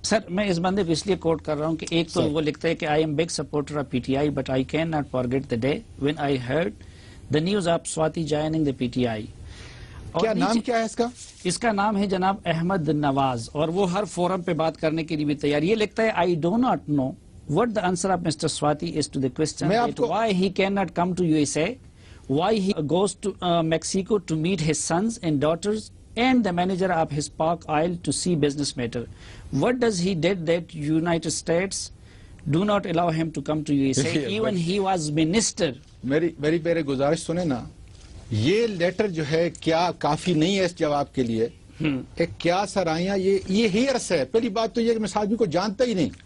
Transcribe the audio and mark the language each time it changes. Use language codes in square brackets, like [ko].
[ur] سر میں اس بندے کو اس لیے کوٹ کر رہا ہوں کہ ایک تو وہ لکھتا ہے کہ [en] I am big supporter of P T I but I can not forget the day when I heard the news of Swati joining the P T I. [ur] کیا نام کیا ہے اس کا؟ اس کا نام ہے جناب احمد نواز, اور وہ ہر فورم پہ بات کرنے کے لیے بھی تیار. یہ لکھتا ہے [en] I do not know what the answer of Mr. Swati is to the question that why he cannot come to USA, why he goes to Mexico to meet his sons and daughters and the manager of his Park Oil to see business matter. What does he did that United States do not allow him to come to USA even he was minister. [ur] میری میرے گزارش سنیں نا, یہ letter جو ہے کیا کافی نہیں ہے اس جواب کے لیے؟ ایک کیا سرائیاں یہ ہیئرس ہے. پہلی بات تو یہ کہ میں اس آدمی کو جانتا ہی نہیں.